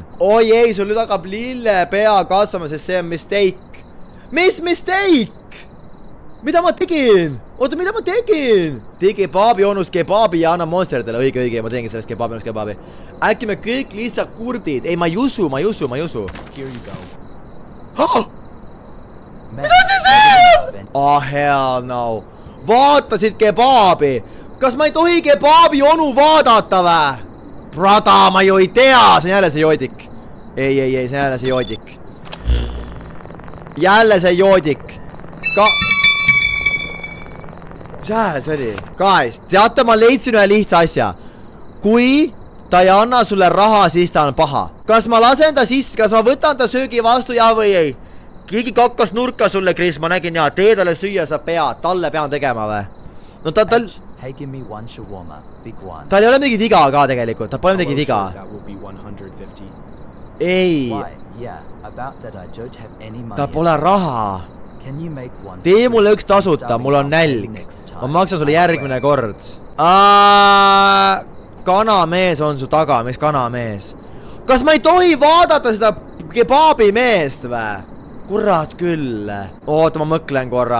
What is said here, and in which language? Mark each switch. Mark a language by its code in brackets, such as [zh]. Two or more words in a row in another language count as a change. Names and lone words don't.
[et] Oi ei, sul nüüd hakkab lille pea kasvama, sest see on mistake. Mis mistake? Mida ma tegin? Oota, mida ma tegin? Tee kebaabi onus kebaabi ja anna monsteritele. Õige, ma teengi sellest kebaabi onus kebaabi. Äkki me kõik lihtsalt kurdid. Ei, ma ei usu. [en] Here you go. [et] Mis on see see? [en] Oh hell no. [et] Vaatasid kebaabi. Kas ma ei tohi kebaabi onu vaadata vä? Brada, ma ju ei tea. See on jälle see joodik. Ei, see on jälle see joodik. Jälle see joodik. Mis see oli? Guys, teate, ma leidsin ühe lihtsa asja. Kui ta ei anna sulle raha, siis ta on paha. Kas ma lasen ta sisse, kas ma võtan ta söögi vastu, jah või ei? Keegi kakkas nurka sulle, Chris, ma nägin, jaa, tee talle süüa, sa pead, talle pean tegema või? No tal... [en] Hey, give me one shawarma, big one. [et] Tal ei ole midagi viga ka tegelikult, ta pole midagi viga. [en] That will be 150. [et] Ei, [en] Why? Yeah, about that I don't have any money. [et] ta pole raha. [en] Can you make one? [et] Tee mulle üks tasuta, mul on nälg. Ma maksan sulle järgmine kord. Kanamees on su taga, mis kanamees? Kas ma ei tohi vaadata seda kebaabi meest või? Kurat küll. Oota, ma mõklen korra.